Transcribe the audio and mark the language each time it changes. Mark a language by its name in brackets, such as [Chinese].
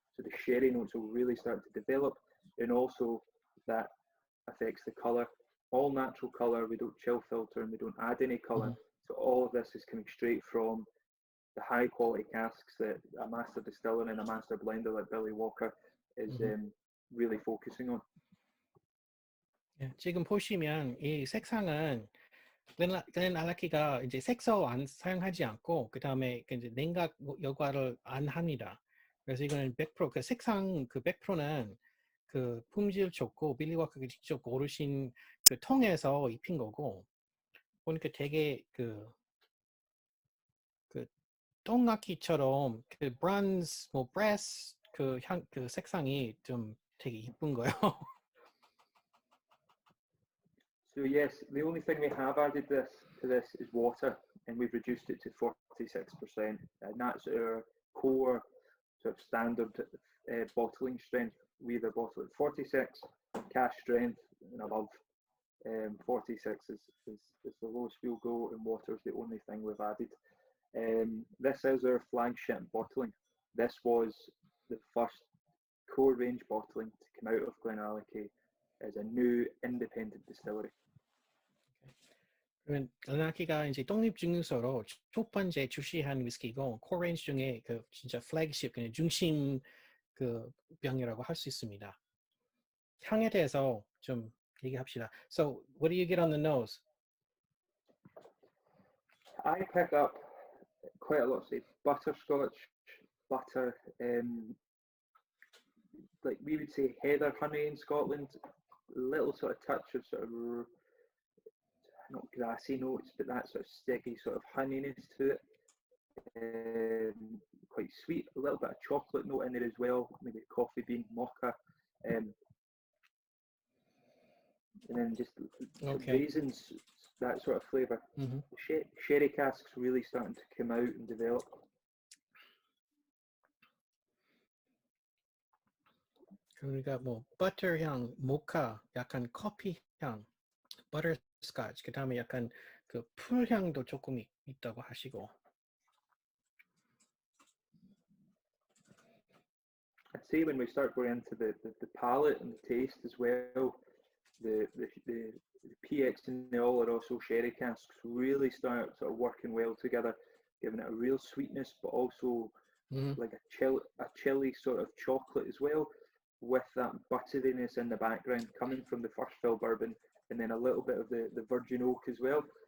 [English] So the sherry notes will really start to develop, and also that affects the colour. All natural colour, we don't chill filter and we don't add any colour. So all of this is coming straight from the high quality casks that a master distiller and a master blender like Billy Walker is really focusing on. [Korean] 예, 지금 보시면 이 색상은 글렌알라키가 이제 색소 안 사용하지 않고 그 다음에 이제 냉각 여과를 안 합니다. 그래서 이거는 100% 그 색상 그 100%는 그 품질 좋고 빌리 워커가 직접 고르신 그 통에서 입힌 거고, 보니까 되게 그 똥악기처럼 그 브론즈 뭐 브레스 그 색상이 좀 되게 이쁜 거예요. [English] So yes, the only thing we have added to this is water, and we've reduced it to 46%, and that's our core sort of standard bottling strength. We either bottle at 46 cask strength and above. 46 is the lowest we'll go, and water is the only thing we've added. This is our flagship bottling. This was the first core range bottling to come out of GlenAllachie as a new independent distillery. [Korean] 그러면 글렌알라키가 이제 독립 증류소로 첫 번째 출시한 위스키고 코레인지 중에 그 진짜 플래그십 그냥 중심 그 병이라고 할 수 있습니다. 향에 대해서 좀 얘기합시다. [English] So, what do you get on the nose? I pick up quite a lot of, say, butterscotch, butter, like we would say heather honey in Scotland, a little sort of touch of sort of, not grassy notes, but that sort of sticky sort of honeyness to it. Quite sweet, a little bit of chocolate note in there as well, maybe coffee bean, mocha. And then just raisins, that sort of flavour. Sherry casks really starting to come out and develop. [Korean] 그러니까 뭐 버터 향, 모카, 약간 커피 향, 버터스카치, 그 다음에 약간 그 풀 향도 조금 있다고 하시고. [English] I'd say when we start going into the palate and the taste as well, the PX and the Oloroso sherry casks really start sort of working well together, giving it a real sweetness, but also like a chilly sort of chocolate as well, with that butteriness in the background coming from the first fill bourbon, and then a little bit of the virgin oak as well.